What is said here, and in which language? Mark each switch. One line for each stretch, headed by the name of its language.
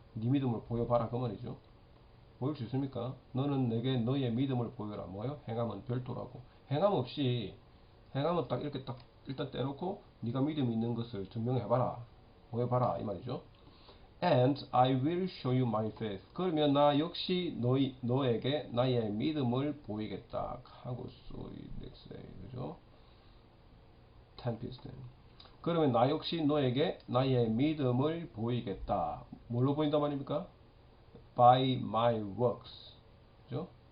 Korean: 네 믿음을 보여봐라 그 말이죠. 보일 수 있습니까? 너는 내게 너의 믿음을 보여라. 뭐요? 행함은 별도라고. 행함 없이 행함은 딱 이렇게 딱 일단 떼놓고 네가 믿음이 있는 것을 증명해봐라. 보여봐라 이 말이죠.
English: And I will show you my faith.
Korean: 그러면 나 역시 너에게 나의 믿음을 보이겠다. 하고 넥스에 그죠? 템피스트. 그러면 나 역시 너에게 나의 믿음을 보이겠다. 뭘로 보인단 말입니까?
English: By my works.
Korean: 그죠?